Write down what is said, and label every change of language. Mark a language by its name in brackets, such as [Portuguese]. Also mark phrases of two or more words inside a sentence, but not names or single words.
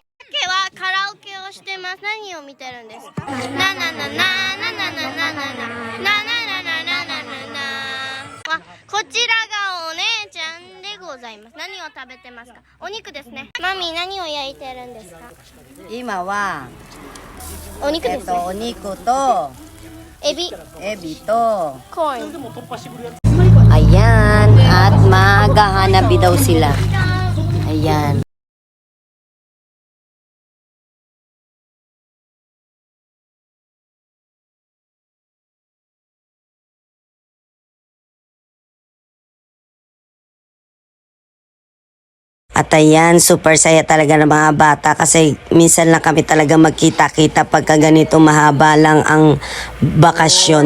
[Japanese] タケはカラオケをしてます。何を見てるんですか？ななななななななななななななななな。こちらがお姉ちゃんでごございます。何を食べてますか？お肉ですね。マミー何を焼いてるんですか？今は、お肉ですね。お肉と、エビ、エビと、コーン。 [Filipino] ayan, at maghahanabi daw sila. Ayan. At ayan, super saya talaga ng mga bata kasi minsan lang kami talaga magkita-kita pagka ganito mahaba lang ang bakasyon.